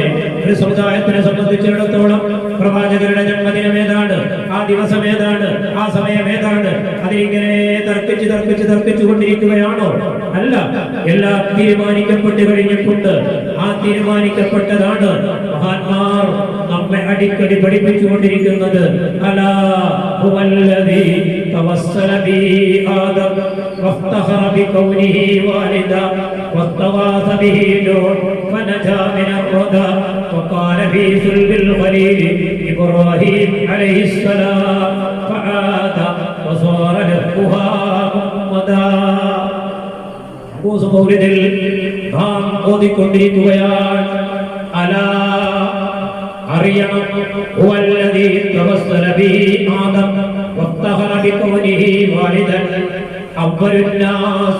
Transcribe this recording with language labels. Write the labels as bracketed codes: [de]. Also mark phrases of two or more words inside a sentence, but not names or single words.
[ml] ഒരു സമുദായത്തിനെ സംബന്ധിച്ചിടത്തോളം പ്രവാചകരുടെ ജന്മദിനം ഏതാണ്, ആ ദിവസം ഏതാണ്, ആ സമയം ഏതാണ്, അതിലിങ്ങനെ തർക്കിച്ചു കൊണ്ടിരിക്കുകയാണോ? അല്ല, എല്ലാം തീരുമാനിക്കപ്പെട്ട് കഴിഞ്ഞിട്ടുണ്ട്. ആ തീരുമാനിക്കപ്പെട്ടതാണ് മഹാന്മാർ നമ്മെ അടിക്കടി പഠിപ്പിച്ചുകൊണ്ടിരിക്കുന്നത്. [ar] അലാ هو الذي توسل به آدم وافتخر بكونه والدا واستغاث به نوح فنجا من الردى وقال في سلب الخليل إبراهيم عليه السلام فعاد وصار لفها محمدا. [ml] മൗലിദിൽ നാം ഓതിക്കൊണ്ടിരിക്കുകയാണ് അലാ അറിയണം [ar] هو الذي توسل به آدم وافتخر بكونه والدا أول الناس.